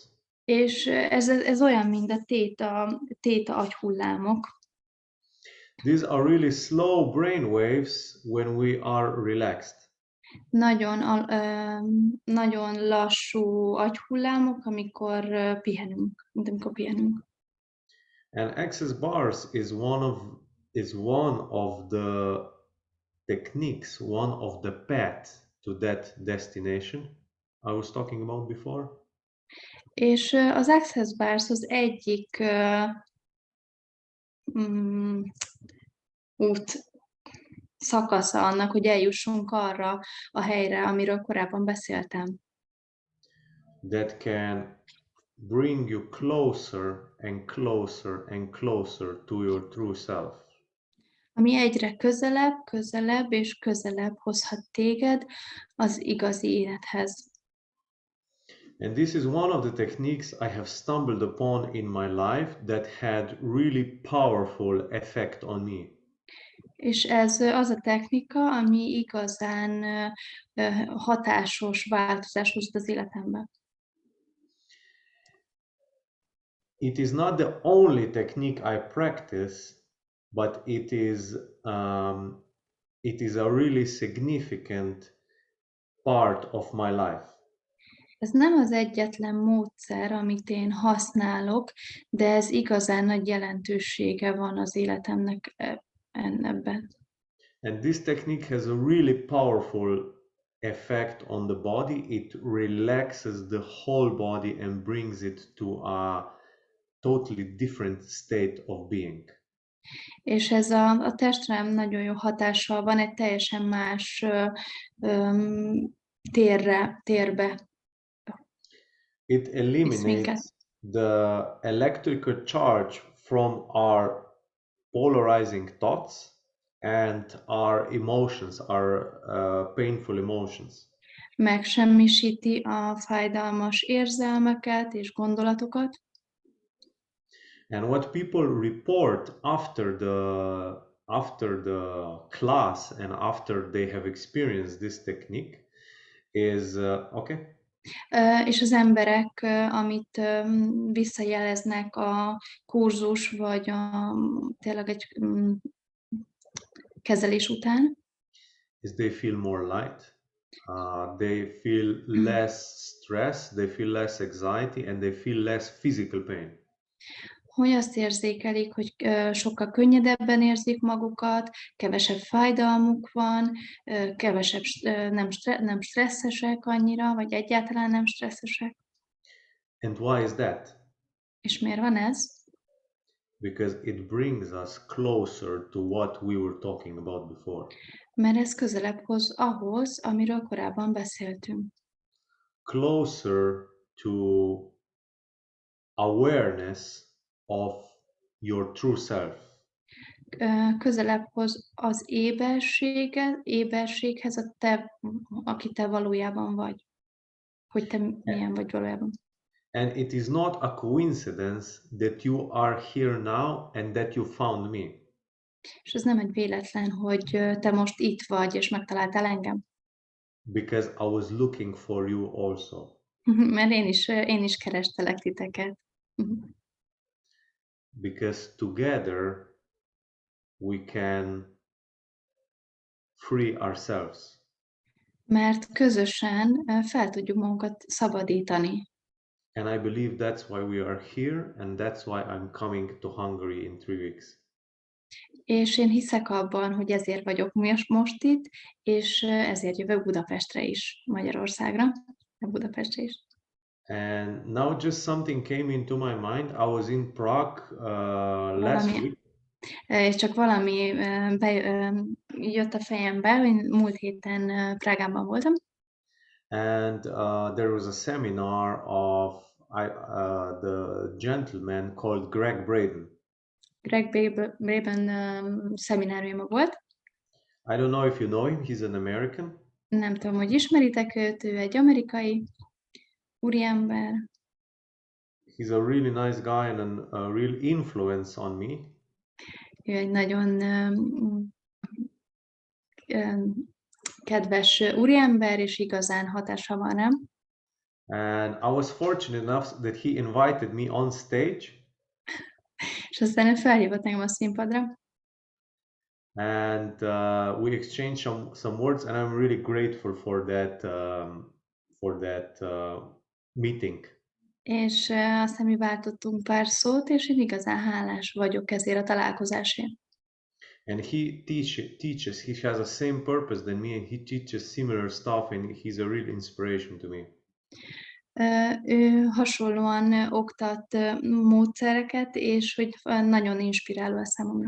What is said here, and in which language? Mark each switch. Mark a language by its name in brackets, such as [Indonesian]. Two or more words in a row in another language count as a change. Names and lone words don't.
[Hungarian] És ez olyan, mint a téta agyhullámok. [English] These are really slow brain waves when we are relaxed. [Hungarian] Nagyon lassú agyhullámok, amikor pihenünk, mint amikor pihenünk. [English] And access bars is one of the techniques, one of the path to that destination I was talking about before. [Hungarian] És az Access Bars az egyik út szakasza annak, hogy eljussunk arra a helyre, amiről korábban beszéltem. [English] That can bring you closer and closer and closer to your true self. [Hungarian] Ami egyre közelebb és közelebb hozhat téged az igazi élethez. [English] And this is one of the techniques I have stumbled upon in my life that had really powerful effect on me. [Hungarian] És ez az a technika, ami igazán hatásos változást hozott az életembe. [English] It is not the only technique I practice, but it is a really significant part of my life. [Hungarian] Ez nem az egyetlen módszer, amit én használok, de ez igazán nagy jelentősége van az életemnek ebben. [English] And this technique has a really powerful effect on the body. It relaxes the whole body and brings it to a totally different state of being. [Hungarian] És ez a testre nagyon jó hatással van, egy teljesen más térbe [English] It [Hungarian] visz minket. [English] eliminates the electrical charge from our polarizing thoughts and our emotions, our painful emotions. [Hungarian] Megsemmisíti a fájdalmas érzelmeket és gondolatokat, [English] And what people report after the class and after they have experienced this technique is okay. [Hungarian] És az emberek, amit visszajeleznek a kurzus, vagy tényleg egy kezelés után, [English] Is they feel more light, they feel less stress, they feel less anxiety, and they feel less physical pain. [Hungarian] hogy azt érzékelik, hogy sokkal könnyedebben érzik magukat, kevesebb fájdalmuk van, kevesebb, nem stresszesek annyira, vagy egyáltalán nem stresszesek. [English] And why is that? [Hungarian] És miért van ez? [English] Because it brings us closer to what we were talking about before. [Hungarian] Mert ez közelebb hoz ahhoz, amiről korábban beszéltünk. [English] Closer to awareness of your true self. [Hungarian] Közelebb hoz az éberséghez, aki te valójában vagy. Hogy te milyen vagy valójában. [English] And it is not a coincidence that you are here now and that you found me. [Hungarian] És ez nem egy véletlen, hogy te most itt vagy, és megtaláltál engem. [English] Because I was looking for you also. [Hungarian] Mert én is kerestelek titeket. [English] Because together we can free ourselves. [Hungarian] Mert közösen fel tudjuk magunkat szabadítani. [English] And I believe that's why we are here, and that's why I'm coming to Hungary in 3 weeks. [Hungarian] És én hiszek abban, hogy ezért vagyok most itt, és ezért jövök Budapestre is, Magyarországra, Budapestre is. [English] And now just something came into my mind. I was in Prague last week. [Hungarian] És csak valami jött a fejembe, hogy múlt héten Prágában voltam. [English] And there was a seminar of the gentleman called Greg Braden. [Hungarian] Greg Braden szemináriuma volt. [English] I don't know if you know him, he's an American. [Hungarian] Nem tudom, hogy ismeritek őt, ő egy amerikai úriember. [English] He's a really nice guy and a real influence on me. [Hungarian] Ő egy nagyon kedves úriember, és igazán hatása van rám. [English] And I was fortunate enough that he invited me on stage. [Hungarian] És aztán ő felhívott engem a színpadra. [English] And we exchanged some words, and I'm really grateful for that meeting. [Hungarian] És aztán mi váltottunk pár szót, és én igazán hálás vagyok ezért a találkozásért. [English] And he teaches, he has the same purpose than me, and he teaches similar stuff, and he's a real inspiration to me. [Hungarian] Ő hasonlóan oktat módszereket, és hogy nagyon inspiráló a számomra.